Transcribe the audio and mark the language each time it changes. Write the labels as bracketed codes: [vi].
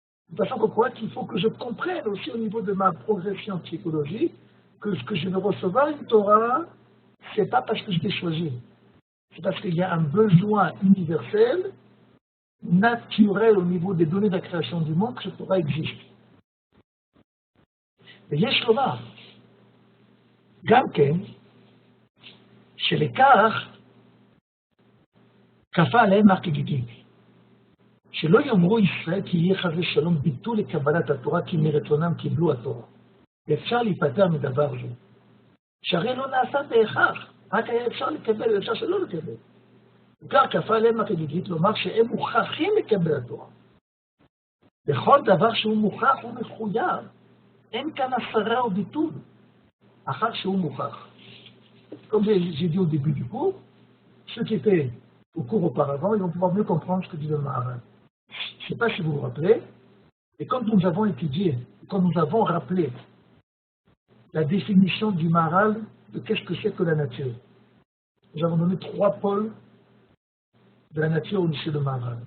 [fr] De façon qu'on croit qu'il faut que je comprenne aussi au niveau de ma progression psychologique que ce que je vais recevoir une Torah, c'est pas parce que je l'ai choisi, c'est parce qu'il y a un besoin universel, naturel au niveau des données de la création du monde que cette Torah existe. [he] ויש לומר, גם כן, שלכך כפה עליהם החגיגית, שלא יאמרו ישראל כי יהיה חס ושלום ביטול לקבלת התורה כי מרצונם קיבלו התורה. ואפשר להיפטר מדבר זה. שהרי לא נעשה בהכרח, רק היה אפשר לקבל ואפשר שלא לקבל. וכך כפה עליהם החגיגית לומר שהם מוכרחים לקבל התורה. בכל דבר שהוא מוכרח הוא מחויב. אין כאן הסרה או ביטול, אחר שהוא מוכרח. [fr] Comme j'ai dit au début du cours, ceux qui étaient au cours auparavant, ils vont pouvoir mieux comprendre ce que dit le Maharal. Je ne sais pas si vous vous rappelez, et quand nous avons étudié, quand nous avons rappelé la définition du Maharal de qu'est-ce que c'est que la nature, nous avons donné 3 pôles de la nature au lycée de Maharal.